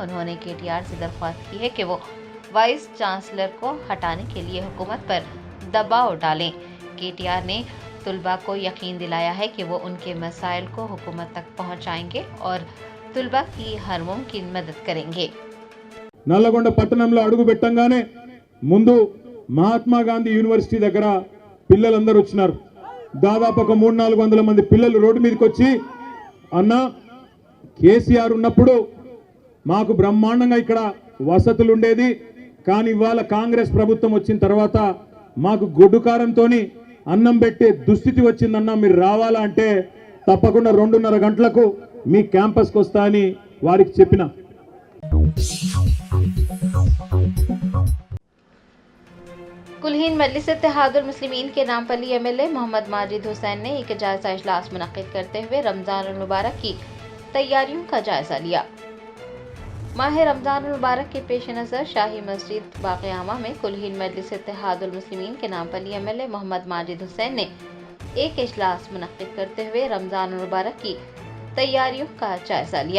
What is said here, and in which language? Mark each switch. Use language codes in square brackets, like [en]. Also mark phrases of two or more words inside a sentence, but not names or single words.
[ur] انہوں نے KTR سے درخواست کی ہے کہ وہ وائس چانسلر کو ہٹانے کے لیے حکومت پر دباؤ ڈالیں۔ KTR نے طلباء کو یقین دلایا ہے کہ وہ ان کے مسائل کو حکومت تک پہنچائیں گے اور طلباء کی ہر ممکن مدد کریں گے۔ [te] నల్లగొండ పట్టణంలో అడుగు పెట్టంగానే ముందు మహాత్మా గాంధీ యూనివర్సిటీ దగ్గర పిల్లలందరూ వచ్చినారు। దాదాపు ఒక 300-400 మంది పిల్లలు రోడ్డు మీదకి వచ్చి అన్న కేసీఆర్ ఉన్నప్పుడు మాకు బ్రహ్మాండంగా ఇక్కడ వసతులు ఉండేది, కానీ ఇవాళ కాంగ్రెస్ ప్రభుత్వం వచ్చిన తర్వాత మాకు గొడ్డుకారంతోని అన్నం పెట్టే దుస్థితి వచ్చిందన్న, మీరు రావాలా అంటే తప్పకుండా 2:30 గంటలకు మీ క్యాంపస్కి వస్తా అని వారికి చెప్పిన। [ur] کلہین مجلس اتحاد المسلمین کے نامپلی MLA محمد ماجد حسین نے ایک جائزہ اجلاس منعقد کرتے ہوئے رمضان المبارک کی تیاریوں کا جائزہ لیا۔ ماہ رمضان المبارک کے پیش نظر شاہی مسجد باغ عامہ میں کلہین مجلس اتحاد المسلمین کے نامپلی MLA محمد ماجد حسین نے ایک اجلاس منعقد کرتے ہوئے رمضان المبارک کی تیاریوں کا جائزہ لیا۔